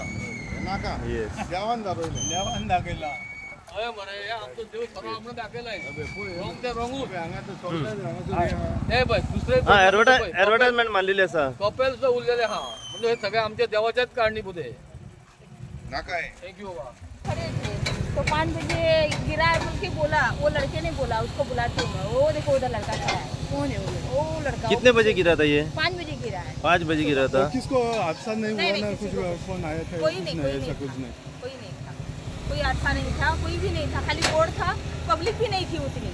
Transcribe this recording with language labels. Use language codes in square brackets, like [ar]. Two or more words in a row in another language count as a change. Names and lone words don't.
[kok] नाका देवान दाखयला हय मरे हे आमचो देव सगळो आमकां दाखयलाय रॉंग ते रॉंगूच हांगा तो सोडला हे पळय दुसरे एडवर्टायजमेंट मारलेली आसा कपेल सुद्दां उरलेले हा [mr] म्हणजे हे सगळे आमच्या देवाच्याच कारणीभूत आहे [kok] नाका थँक्यू बाबा [hi] तो 5 बजे गिरा है बोल के बोला वो लड़के ने बोला उसको बुलाते हूँ वो देखो उधर लड़का खड़ा है कौन है वो लड़का कितने बजे गिरा था ये 5 बजे गिरा है 5 बजे गिरा था किसको हादसा नहीं नहीं, हुआ ना किसी कुछ को। फोन आया था कोई नहीं था कोई अच्छा नहीं था कोई भी नहीं था खाली बोर्ड था पब्लिक भी नहीं थी उतनी